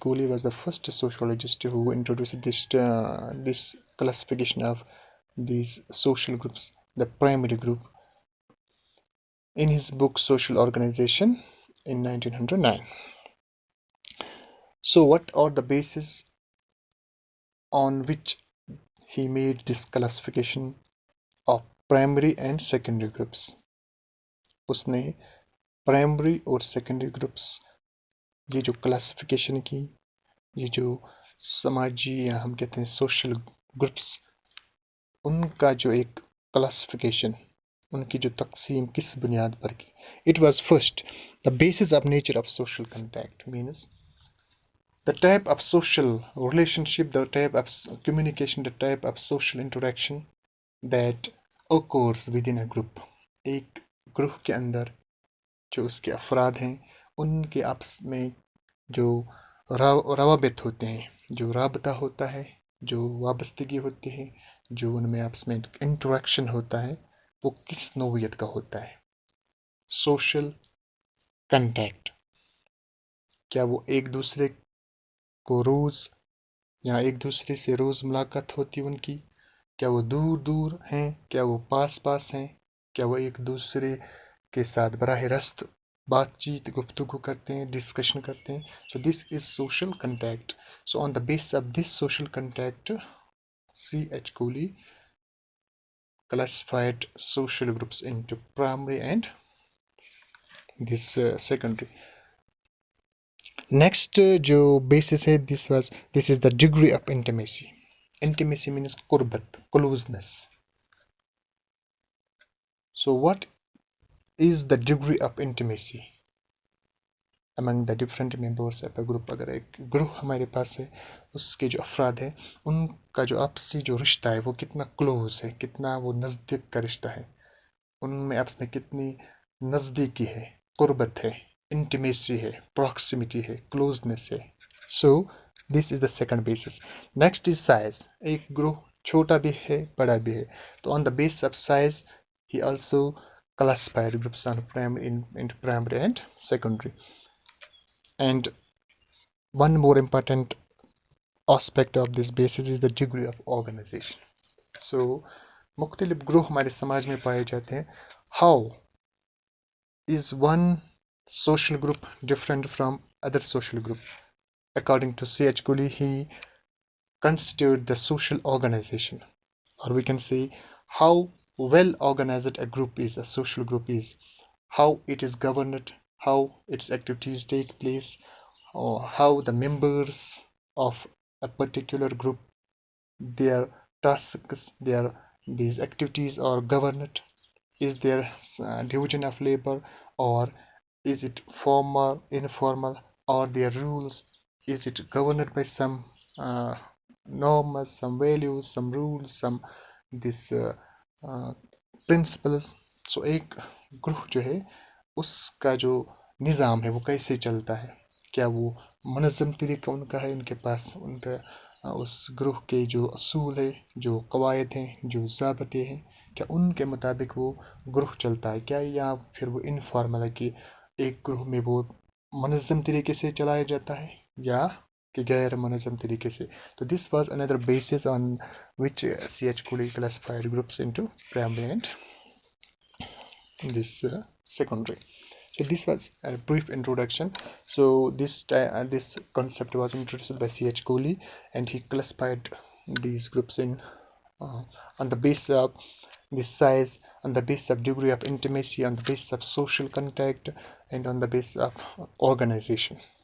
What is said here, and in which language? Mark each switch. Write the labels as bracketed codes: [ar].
[en] Cooley was the first sociologist who introduced this classification of these social groups, the primary group, in his book Social Organization in 1909. So what are the bases on which he made this classification of primary and secondary groups? [hi] उसने primary और secondary groups ये जो classification की, ये जो समाजी या हम कहते हैं सोशल ग्रुप्स, उनका जो एक क्लासिफिकेशन, उनकी जो तकसीम किस बुनियाद पर की. [en] It was first the basis of nature of social contact, means the type of social relationship, the type of communication, the type of social interaction that occurs within a group. [hi] एक group के अंदर जो उसके अफराद हैं, उनके आपस में जो रवाबित होते हैं, जो राबता होता है, जो वाबस्तगी होती है, जो उनमें आपस में इंटरेक्शन होता है, वो किस नौइयत का होता है? Social contact. क्या वो एक दूसरे को रोज़ या एक दूसरे से रोज़ मुलाकात होती उनकी? क्या वो दूर दूर हैं? क्या वो पास पास हैं? क्या वो एक दूसरे के साथ बराह रास्त बातचीत गुफ्तगू करते हैं, डिस्कशन करते हैं? [en] So this is social contact. So on the basis of this social contact, C.H. Cooley classified social groups into primary and this secondary. Next जो basis है, this is the degree of intimacy. Intimacy means qurbat, closeness. So what is the degree of intimacy among the different members of a group? [hi] अगर एक group हमारे पास है, उसके जो अफराद हैं, उनका जो आपसी जो रिश्ता है वो कितना क्लोज है, कितना वो नज़दीक का रिश्ता है, उनमें आपस में कितनी नज़दीकी है, कुर्बत है, इंटीमेसी है, प्रॉक्सिमिटी है, क्लोजनेस है. [en] So this is the second basis. Next is size. [hi] एक ग्रुप छोटा भी है, बड़ा भी है, तो [en] On the basis of size he also classified groups on into primary and secondary. And one more important aspect of this basis is the degree of organization. [hi] So मुख्तलिफ group हमारे समाज में पाए जाते हैं. [en] How is one social group different from other social group? According to C.H. Cooley, he considered the social organization, or we can say how well organized a group is, a social group is, how it is governed, how its activities take place, or how the members of a particular group, their tasks, these activities are governed. Is there division of labor, or is it formal, informal, or their rules? Is it governed by some norms, some values, some rules, some this principles? So [hi] एक group जो है उसका जो निज़ाम है वो कैसे चलता है, क्या वो मुनज़्ज़म तरीका उनका है, उनके पास उनका उस ग्रुप के जो असूल है, जो कवायद हैं, जो ज़ाबते हैं, क्या उनके मुताबिक वो ग्रुप चलता है क्या, या फिर वो इनफॉर्मल है कि एक ग्रुप में वो मुनज़्ज़म तरीके से चलाया जाता है या कि गैर मुनज़्ज़म तरीके से. [en] तो this was another basis on which C.H. Cooley classified groups into primary and this secondary. So this was a brief introduction. So this concept was introduced by C.H. Cooley, and he classified these groups in on the basis of the size, on the basis of degree of intimacy, on the basis of social contact, and on the basis of organization.